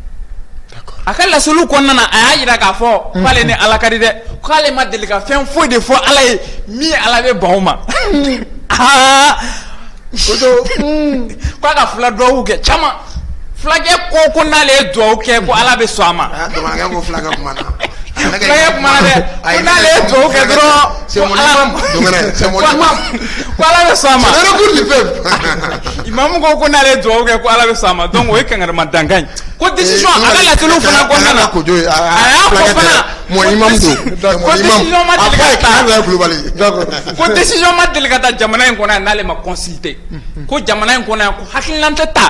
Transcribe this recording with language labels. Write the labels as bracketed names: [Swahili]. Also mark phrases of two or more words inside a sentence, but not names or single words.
[Bambara] a ka laseliw kɔnɔna na a y'a jira k'a fɔ k'ale ni Ala ka di dɛ k'ale ma deli ka fɛn foyi de fɔ Ala ye min Ala bɛ ban o ma k'a ka fila duwawu kɛ caman fulakɛ ko n'ale ye duwawu kɛ ko Ala bɛ sɔn a ma dɔgɔkɛ ko fulakɛ kuma na [French] c'est mon imam. C'est mon imam. [Bambara] Ala bɛ sɔn a ma. [French] C'est le recours du peuple. [Bambara] Imamu ko ko n'ale dugawu kɛ ko Ala bɛ sɔn a ma donc o ye kangarima dankan ye. Ko décision a ka lateliw fana kɔnɔna na. A y'a fɔ fana. [French] Mon imam do. [Bambara] Ko décision ma deli ka taa. Ko décision ma deli ka taa jamana in kɔnɔ yan n'ale ma consulter. Ko jamana in kɔnɔ yan ko hakilina tɛ ta.